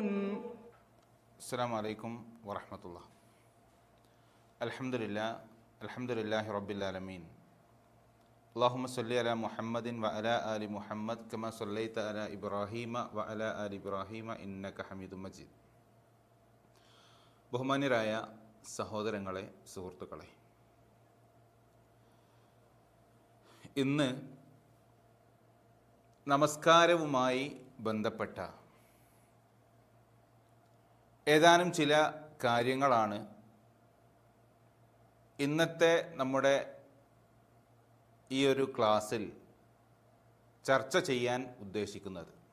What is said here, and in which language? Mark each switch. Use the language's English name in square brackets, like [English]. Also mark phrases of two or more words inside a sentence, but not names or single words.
[Arabic] السلام عليكم ورحمة الله. الحمد لله رب العالمين. اللهم صل على محمد وعلى آل محمد كما صليت على إبراهيم وعلى آل إبراهيم إنك حميد مجيد. [Malayalam] ബഹുമാന്യരായ സഹോദരങ്ങളെ, സുഹൃത്തുക്കളെ, ഇന്ന് നമസ്കാരവുമായി ബന്ധപ്പെട്ട ഏതാനും ചില കാര്യങ്ങളാണ് ഇന്നത്തെ നമ്മുടെ ഈ ഒരു ക്ലാസ്സിൽ ചർച്ച ചെയ്യാൻ ഉദ്ദേശിക്കുന്നത്.